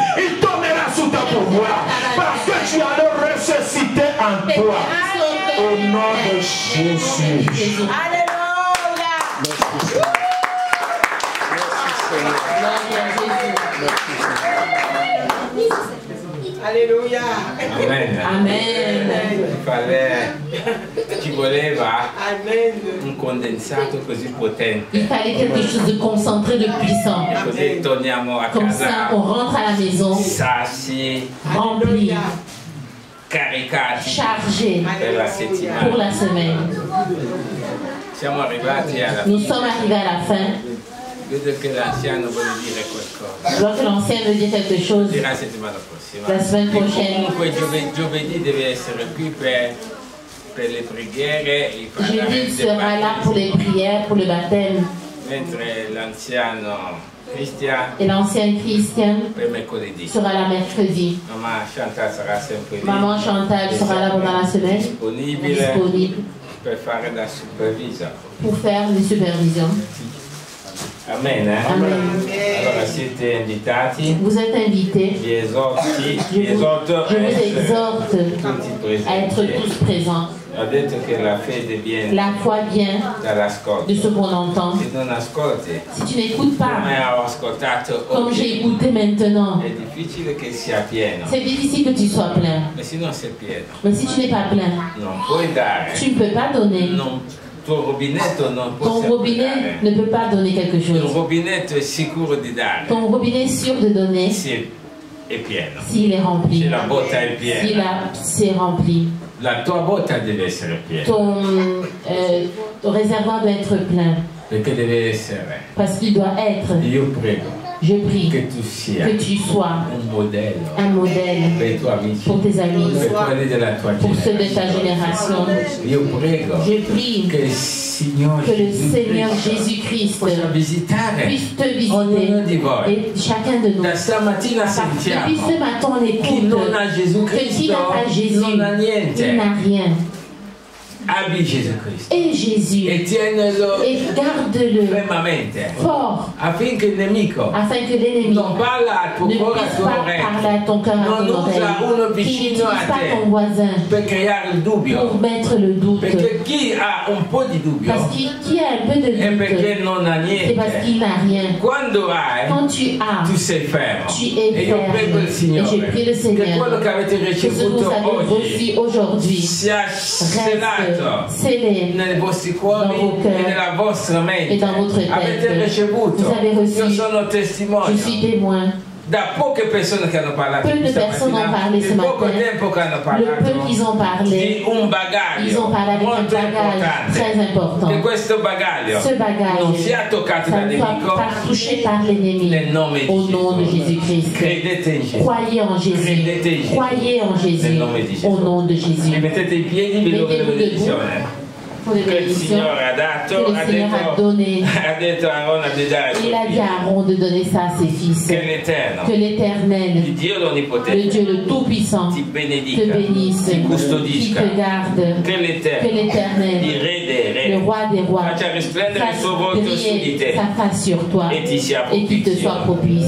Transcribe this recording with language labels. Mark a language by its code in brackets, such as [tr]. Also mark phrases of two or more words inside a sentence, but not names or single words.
[fr] Il tombera sous ta pouvoir parce que tu as le ressuscité en toi. Au nom de Jésus. Alléluia. Alléluia. Amen. Amen. [it] Ci voleva un condensato così potente. [fr] Il fallait quelque chose de concentré, de puissant. [it] Così torniamo a [fr] Comme ça, [it] casa [fr] on rentre à la maison, [it] sassi, [fr] rempli, [it] caricati [fr] chargé [it] per la [fr] pour [it] settimana. [fr] la semaine. [it] Siamo arrivati alla [fr] Nous sommes arrivés à la fin. [it] Vedo che l'anziano vuole dire qualcosa. [fr] Je vois que l'ancien veut dire quelque chose. [it] Dirà la settimana prossima. [fr] La semaine prochaine. [it] Comunque giovedì deve essere qui per le preghiere. [fr] Jeudi sera là pour les prières, pour le baptême. [it] Mentre l'anziano Christian [fr] Et l'ancien Christian [it] per mercoledì. [fr] sera là mercredi. [it] Mamma Chantal sarà sempre lì. [fr] Maman Chantal sera là pendant la semaine, disponible [it] per fare da supervisore. [fr] pour faire les supervisions. Amen. Amen. [it] Allora siete invitati. [fr] Vous êtes invités. [it] Vi esorto [fr] Je vous exhorte [it] tutti [fr] à être [it] presenti. [fr] tous présents. [it] Ho detto che la fede viene [fr] La foi vient [it] dall'ascolto. [fr] de ce qu'on entend. [it] Se non ascolti, [fr] Si tu n'écoutes pas, [it] come ho ascoltato [fr] comme j'ai [it] oggi, [fr] écouté maintenant, [it] è difficile che sia pieno. [fr] c'est difficile que tu sois plein. [it] Ma se non sei pieno, [fr] Mais si tu n'es pas plein, [it] non puoi dare. [fr] tu ne peux pas donner. [it] Tuo rubinetto non può [fr] Ton robinet ne peut pas donner quelque [it] Il [fr] chose. [it] rubinetto è sicuro di dare. [fr] Ton robinet est sûr de donner [it] Se è pieno. [fr] s'il est rempli. [it] Se la botta è [fr] Si [it] piena. [fr] c'est rempli. [it] La tua botta deve essere piena. [fr] Ton réservoir doit être plein. [it] Perché deve essere. [fr] Parce qu'il doit être. [it] Io prego [fr] Je prie [it] che tu sia [fr] que tu sois [it] un modello [fr] un modèle [it] per i tuoi amici, [fr] pour tes amis, [it] per quelli della tua [fr] pour ceux de ta [it] generazione. [fr] génération. [it] Io prego [fr] Je prie [it] che il Signore [fr] que le Seigneur Jésus-Christ [it] possa visitare [fr] puisse te [it] ognuno di [fr] visiter [it] voi. [fr] et chacun de nous. [it] Da stamattina sentiamo [fr] Depuis ce matin, on [it] chi [fr] écoute [it] non ha Gesù [fr] que qui n'a [it] Cristo [fr] pas Jésus, [it] non ha niente. [fr] il n'a rien. [it] Abbi Gesù Cristo [fr] Et Jésus, [it] e tienilo [fr] et garde-le [it] fermamente [fr] fort, [it] affinché il nemico [fr] afin que l'ennemi [it] non parla al tuo [fr] ne [it] cuore, al [fr] puisse [it] tuo [fr] pas [it] orecchio, [fr] parler à ton cœur, à [it] non [fr] ton [it] usa uno [fr] oreille, qui [it] vicino [fr] n'utilise [it] a [fr] pas [it] te [fr] ton voisin [it] per creare il dubbio, [fr] pour mettre le doute. [it] perché chi ha un po' di dubbio [fr] Parce qu'il qui a un peu de [it] è perché [fr] doute, [it] non ha [fr] c'est parce [it] niente. [fr] qu'il n'a rien. [it] Quando hai, [fr] Quand tu as, [it] tu sei fermo. [fr] tu es [it] E io prego il [fr] ferme. Et [it] Signore [fr] je prie le [it] che quello [fr] Seigneur [it] che avete [fr] que ce que vous [it] ricevuto [fr] avez [it] oggi [fr] reçu aujourd'hui [it] sia sellato [fr] reste scellé [it] nei vostri cuori [fr] dans vos cœurs [it] e nella vostra mente. [fr] et dans votre [it] Avete [fr] tête. [it] ricevuto. [fr] Vous avez reçu. [it] Io sono [fr] Je [it] testimone. [fr] suis témoin. [it] Da poche persone che hanno parlato [fr] Peu de [it] questa [fr] personnes ont [it] mattina, [fr] parlé ce [it] di poco [fr] matin. [it] tempo che hanno [fr] Le [it] parlato [fr] peu qu'ils ont parlé, [it] di un bagaglio [fr] ils ont parlé avec un [it] molto [fr] bagage très [it] importante. [fr] important. [it] E questo bagaglio [fr] Ce bagage, [it] non sia toccato [fr] ça [it] dal [fr] ne soit [it] nemico [fr] pas touché par l'ennemi. [it] nel nome di [fr] Au nom de [it] Gesù. [fr] Jésus-Christ. [it] Credete in Gesù. [fr] Croyez en [it] Credete in [fr] Jésus. [it] Gesù. [fr] Croyez en [it] Nel [fr] Jésus. [it] nome di Gesù. [fr] Au nom de [it] Vi [fr] Jésus. [it] mettete in piedi, vi do la [fr] Mettez-vous [it] benedizione. [fr] Que le Seigneur a donné. Il a dit à Aaron de donner ça à ses fils. Que l'Éternel, le Dieu le Tout-Puissant, te bénisse, qui te garde. Que l'Éternel, le Roi des Rois, fasse briller sa face sur toi et qu'il te soit propice.